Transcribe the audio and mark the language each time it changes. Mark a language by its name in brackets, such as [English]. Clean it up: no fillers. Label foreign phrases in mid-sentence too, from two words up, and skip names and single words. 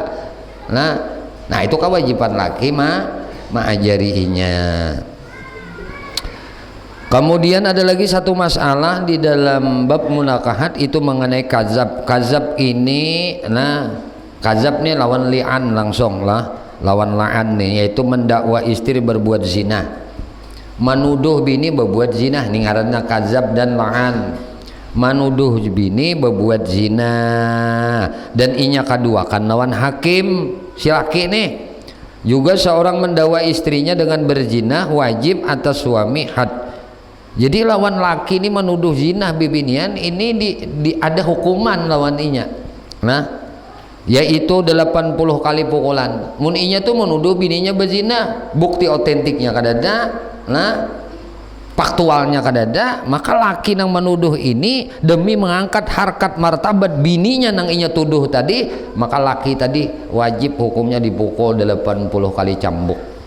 [Indonesian] Nah itu kewajiban laki mengajarinya. Kemudian ada lagi satu masalah di dalam bab munakahat itu mengenai kazab. Kazab ini, kazab ini lawan li'an langsung lah, lawan la'an nih, yaitu mendakwa istri berbuat zina, menuduh bini berbuat zina, ini ngaranna kazab dan la'an. [Banjar] Menuduh bini berbuat zina dan inya kedua kan lawan hakim si laki nih. [Indonesian] Juga seorang mendakwa istrinya dengan berzina wajib atas suami had. [Banjar] Jadi lawan laki ini menuduh zina bibinian ini ada hukuman lawan inya. [Indonesian] Nah, yaitu 80 kali pukulan. [Banjar] Mun inya tuh menuduh bininya berzina, bukti otentiknya kadada, faktualnya kadada, maka laki yang menuduh ini demi mengangkat harkat martabat bininya nang inya tuduh tadi, maka laki tadi wajib hukumnya dipukul 80 kali cambuk.